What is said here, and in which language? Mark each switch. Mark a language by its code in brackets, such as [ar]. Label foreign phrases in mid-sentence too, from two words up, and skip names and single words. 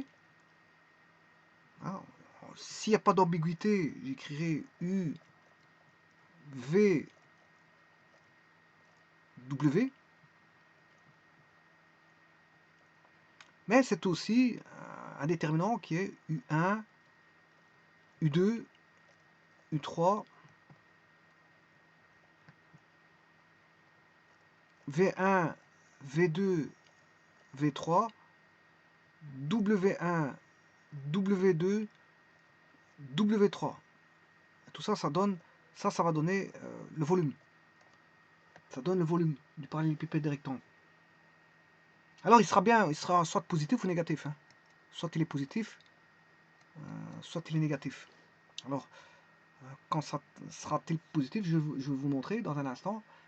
[fr] Hein, s'il n'y a pas d'ambiguïté, j'écrirai U V W. Mais c'est aussi un déterminant qui est U1, U2, U3, V1, V2, V3, W1, W2, W3. Tout ça, ça va donner le volume. Ça donne le volume du parallélépipède des rectangles. Alors il sera soit positif ou négatif. Hein. Soit il est positif, soit il est négatif. Alors, quand ça sera-t-il positif, je vais vous montrer dans un instant.